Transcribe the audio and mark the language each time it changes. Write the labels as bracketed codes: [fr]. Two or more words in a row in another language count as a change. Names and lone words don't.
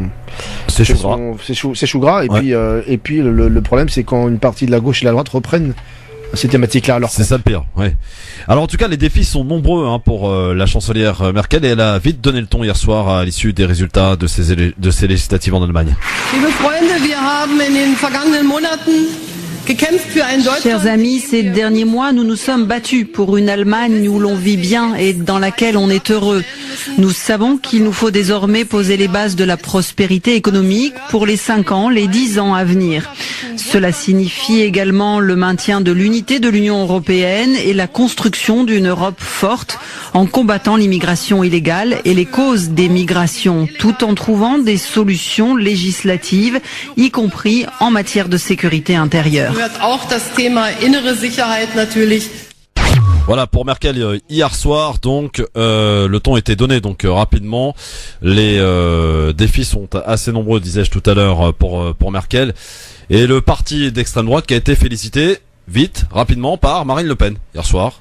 [fr] C'est chou gras. C'est chou gras. Et puis le problème, c'est quand une partie de la gauche et la droite reprennent ces thématiques-là à leur C'est ça le pire, ouais. Alors en tout cas, les défis sont nombreux pour la chancelière Merkel, et elle a vite donné le ton hier soir à l'issue des résultats de ces législatives en Allemagne. [de] Liebe Freunde, wir haben in den vergangenen Monaten gekämpft für ein Deutschland. [fr] Chers amis, ces derniers mois, nous nous sommes battus pour une Allemagne où l'on vit bien et dans laquelle on est heureux. Nous savons qu'il nous faut désormais poser les bases de la prospérité économique pour les 5 ans, les 10 ans à venir. Cela signifie également le maintien de l'unité de l'Union européenne et la construction d'une Europe forte en combattant l'immigration illégale et les causes des migrations, tout en trouvant des solutions législatives, y compris en matière de sécurité intérieure. [de] Auch das Thema innere Sicherheit natürlich. [fr] Voilà pour Merkel hier soir, donc le ton était donné donc rapidement. Les défis sont assez nombreux, disais-je tout à l'heure, pour Merkel, et le parti d'extrême droite qui a été félicité vite, rapidement par Marine Le Pen hier soir.